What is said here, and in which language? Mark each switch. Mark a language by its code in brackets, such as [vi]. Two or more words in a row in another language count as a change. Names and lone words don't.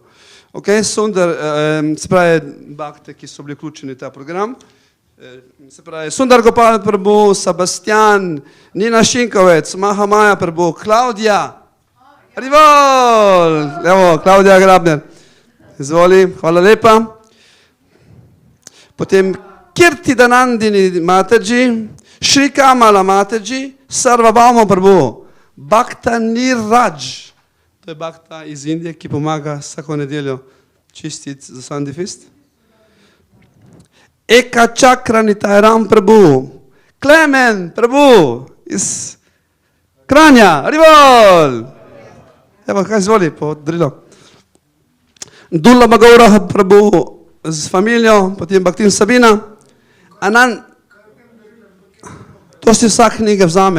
[sl] Ok, Sundar, se pravi, bakte, ki so bili vključeni v ta program, se pravi, Sundar Gopal prabhu, Sebastian, Nina Šinkovec, Mahamaja prabhu, Klaudija, Rivol, evo, Klaudija Grabner, izvoli, hvala lepa. Potem Kirtidanandini Mataji, Shri Kamala Mataji, Sarvabhauma prabhu, Bhakta Niraj, to je bakta iz Indije, ki pomaga vsako nedeljo čistiti za [en] Sunday Feast. [sl] Eka Čakranitaram prabhu, Klemen prabhu iz Kranja, Rivol! Evo, kaj izvoli, podrilo. Dulla Magaura prabhu z familijo, potem Bhaktin Sabina, Anand, to si vsak knjige vzame.